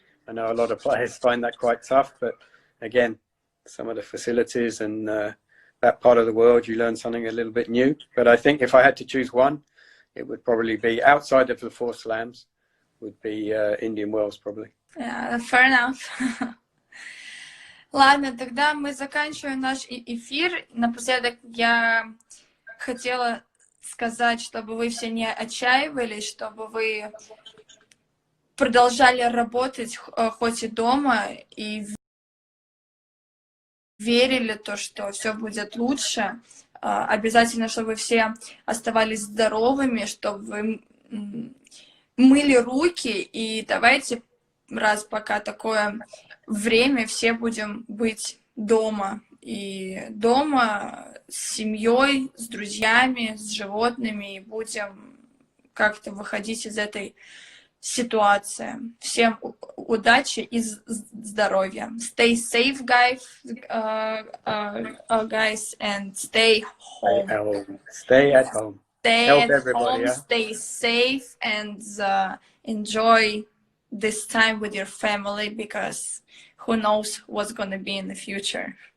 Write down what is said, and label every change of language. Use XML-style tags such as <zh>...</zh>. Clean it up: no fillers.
<en>I know a lot of players find that quite tough, but again, some of the facilities and that part of the world, you learn something a little bit new. But I think if I had to choose one, it would probably be outside of the 4 slams, would be Indian Wells probably. Yeah, fair enough.</en> <ru>Ладно, тогда мы заканчиваем наш эфир. Напоследок я хотела сказать, чтобы вы все не отчаивались, чтобы вы продолжали работать хоть и дома, и верили то, что все будет лучше. Обязательно, чтобы все оставались здоровыми, чтобы вы мыли руки, и давайте, раз пока такое время, все будем быть дома. И дома с семьей, с друзьями, с животными, и будем как-то выходить из этой ситуации. Всем удачи и здоровья.</ru> <en>Stay safe, guys, and stay home. Stay at home. Stay at home, yeah? Stay safe, and enjoy this time with your family, because who knows what's going to be in the future.</en>